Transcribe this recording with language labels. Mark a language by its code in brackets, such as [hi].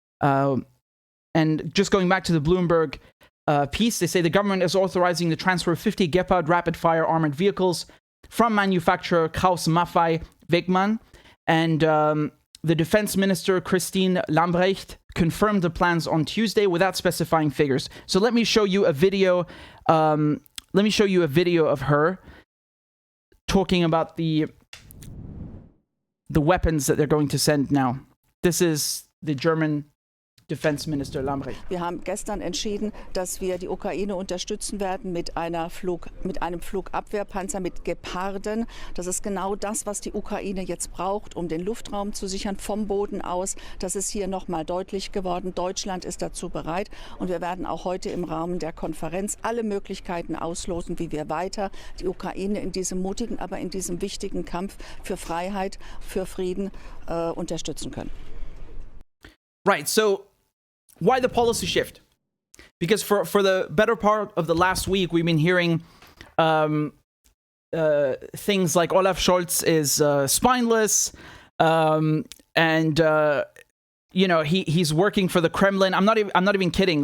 [en] And just going back to the Bloomberg piece, they say the government is authorizing the transfer of 50 Gepard rapid-fire armored vehicles from manufacturer Krauss Maffei Wegmann, and the defense minister, Christine Lambrecht, confirmed the plans on Tuesday without specifying figures. So let me show you a video. Let me show you a video of her talking about the weapons that they're going to send now. This is the German Defense Minister Lambrecht. [de] Wir haben gestern entschieden, dass wir die Ukraine unterstützen werden mit einem Flugabwehrpanzer, mit Geparden. Das ist genau das, was die Ukraine jetzt braucht, um den Luftraum zu sichern vom Boden aus. Das ist hier nochmal deutlich geworden. Deutschland ist dazu bereit. Und wir werden auch heute im Rahmen der Konferenz alle Möglichkeiten ausloten, wie wir weiter die Ukraine in diesem mutigen, aber in diesem wichtigen Kampf für Freiheit, für Frieden unterstützen können. [en] Right, so why the policy shift? Because for the better part of the last week, we've been hearing things like Olaf Scholz is spineless, and you know, he's working for the Kremlin. I'm not even kidding.